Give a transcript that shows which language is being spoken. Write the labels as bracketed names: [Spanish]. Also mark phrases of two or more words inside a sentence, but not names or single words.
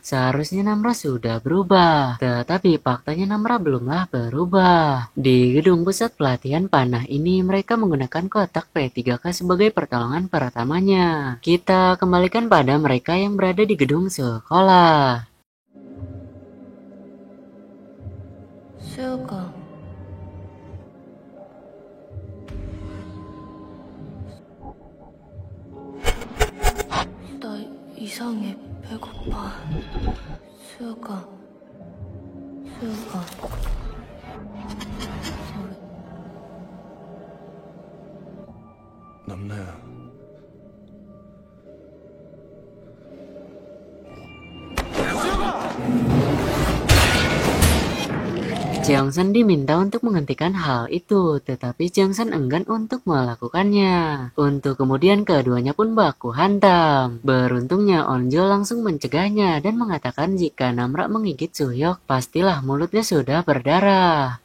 [Indonesian] Seharusnya Namra sudah berubah. Tetapi faktanya Namra belumlah berubah. Di gedung pusat pelatihan panah ini mereka menggunakan kotak P3K sebagai pertolongan pertamanya. Kita kembalikan pada mereka yang berada di gedung sekolah. [Korean] 수혁아. 나 이상해. 배고파. 수혁아. 수혁아. 남나야. [Indonesian] Jongsan diminta untuk menghentikan hal itu, tetapi Jongsan enggan untuk melakukannya. Untuk kemudian keduanya pun baku hantam. Beruntungnya Onjo langsung mencegahnya dan mengatakan jika Namra menggigit Suhyok, pastilah mulutnya sudah berdarah.